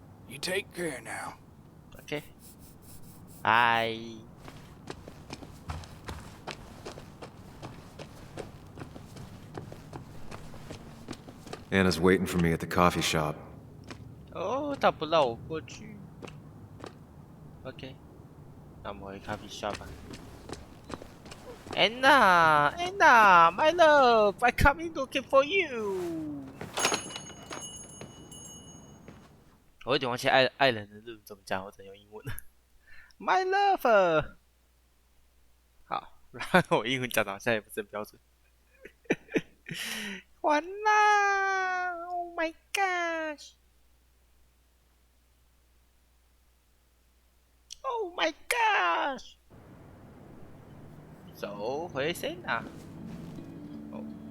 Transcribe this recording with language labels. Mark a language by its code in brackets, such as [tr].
[en] You take care now. Okay. Bye. Anna's waiting for me at the coffee shop. [zh] 哦，他不让我过去。 OK， 那我们回咖啡 [en] shop [zh] 吧。 [en] Anna, Anna, my love, I coming looking for you. [zh] 我有点忘记爱人的日文怎么讲，我只能用英文。 [en] My love， [zh] 好，然后我英文讲的好像也不是很标准。完啦 [en] ！Oh my gosh！ Oh my gosh！ [zh] 走回谁啊？哦。